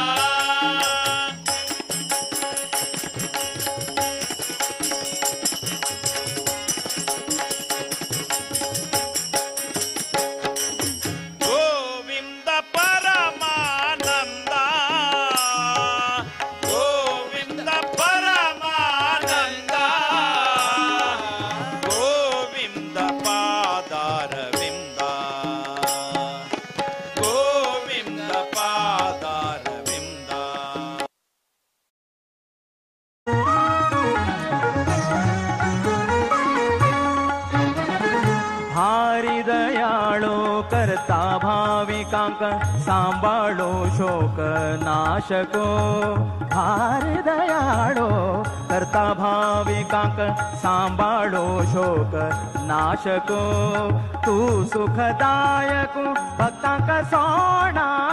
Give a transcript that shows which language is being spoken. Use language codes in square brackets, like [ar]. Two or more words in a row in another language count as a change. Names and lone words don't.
[kn] ಗೋವಿಂದ ಪರಮಾನಂದ ಗೋವಿಂದ ಪರಮಾನಂದ ಗೋವಿಂದ ಪಾದಾರವಿಂದ ಗೋವಿಂದ ಪಾದಾರವಿಂದ [kok] भारी दयाळो करता भाविकांक सांभाळो शोक नाशको भारी दयाळो करता भाविकांक सांभाळो शोक नाशको तू सुखदायक भक्तांक सोडा